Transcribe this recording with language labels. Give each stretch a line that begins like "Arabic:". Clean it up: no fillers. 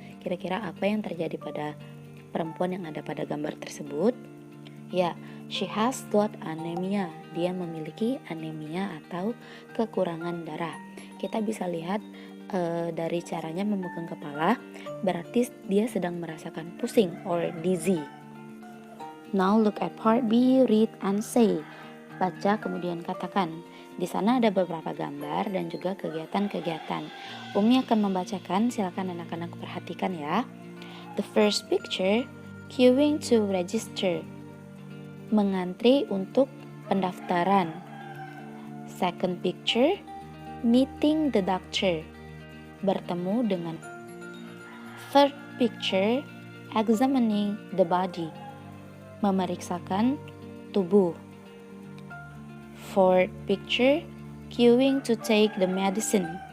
Indonesian: Kira-kira apa yang terjadi pada perempuan yang ada pada gambar tersebut? Ya,
English: she has got anemia.
Indonesian: Dia memiliki anemia atau kekurangan darah. Kita bisa lihat dari caranya memegang kepala, berarti dia sedang merasakan pusing or dizzy.
English: Now look at part B, read and say.
Indonesian: Baca kemudian katakan. Di sana ada beberapa gambar dan juga kegiatan-kegiatan. Umi akan membacakan, silakan anak-anak perhatikan ya.
English: The first picture, queuing to register.
Indonesian: Mengantri untuk pendaftaran.
English: Second picture, meeting the doctor.
Indonesian: Bertemu dengan.
English: Third picture, examining the body.
Indonesian: Memeriksakan tubuh.
English: Fourth picture, queuing to take the medicine.